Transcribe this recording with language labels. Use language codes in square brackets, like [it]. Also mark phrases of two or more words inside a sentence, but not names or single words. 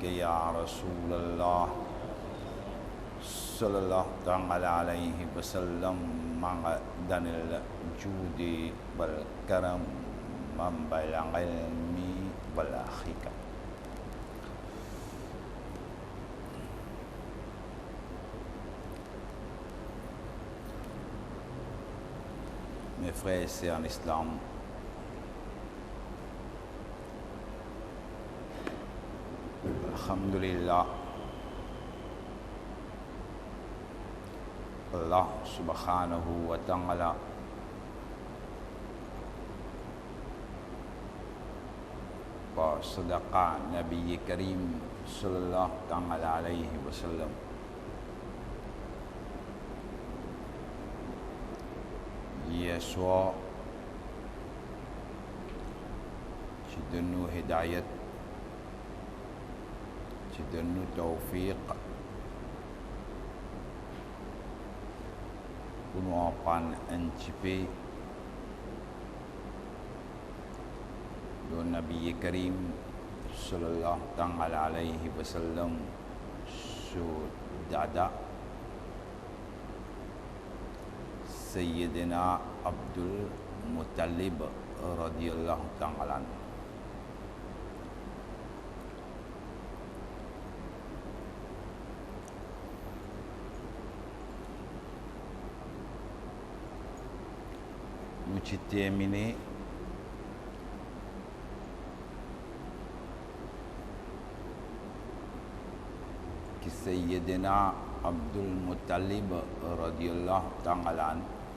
[ar] يا رسول الله صلى الله تعالى عليه وسلم معدن الجود والكرم منبع العلم والحكم. [fr] Mes frères et sœurs en islam, [ar] الحمد لله الله سبحانه وتعالى وصدق نبي كريم صلى الله تعالى عليه وسلم. [fr] Yeshua qui donne-nous hidayat, qui donne-nous tawfiq pour nous apprendre un petit peu le [ar] نبي كريم صلى الله تعالى عليه وسلم [fr] sur dada Sayyidina Abdul Muttalib [ar] رضي الله تعالى عنه. [fr] Nous avons terminé que Sayyidina Abdul Muttalib [ar] رضي الله تعالى عنه